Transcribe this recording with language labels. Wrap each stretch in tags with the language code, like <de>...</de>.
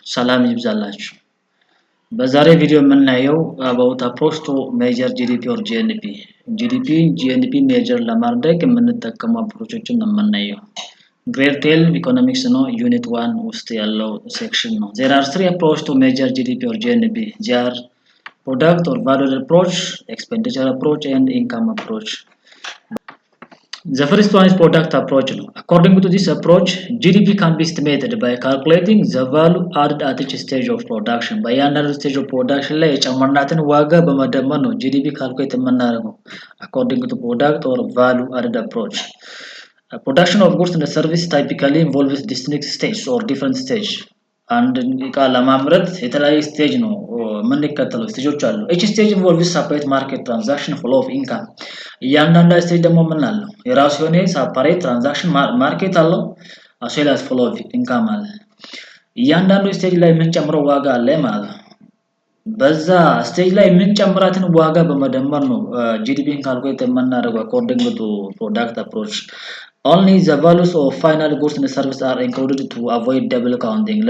<am>ሰላም ይብዛላችሁ። በዛሬ ቪዲዮ የምናየው</am> <en>about approach to measure GDP or GNP.</en> <am>GNP measure ለማድረግ የምንጠቀመው አፕሮቾችን ነው የምናየው። ግሬድ 12 ኢኮኖሚክስ ነው ዩኒት 1 ውስጥ ያለው ሴክሽን ነው።</am> <en>There are three approach to measure GDP or GNP. They are product or value approach, expenditure approach and income approach. The first one is product approach. According to this approach, GDP can be estimated by calculating the value added at each stage of production. By another stage of production</en> <am>ላይ የጨመርናትን ዋጋ በመደመር ነው</am> <en>GDP calculate የምናደርገው according to product or value added approach. Production of goods and service typically involves distinct stages or different stage.</en> <am>አንድ እቃ ለማምረት የተለያየ ስቴጅ ነው የምንከተለው ስቴጆች አሉ</am> <en>each stage involves separate market transaction flow of income</en> <am>እያንዳንዱ ስቴጅ ደግሞ ምን አለው የራሱ የሆነ separate transaction ማርኬት አለው</am> <en>as well as flow of income</en> <am>አለ እያንዳንዱ ስቴጅ ላይ የምንጨምረው ዋጋ አለ ማለት ነው በዛ ስቴጅ ላይ የምንጨምራትን ዋጋ በመደመር ነው GDPን ካልኩሌት የምናደርገው</am> <en>according to product approach Only the values of final goods and services are included to avoid double counting.</en>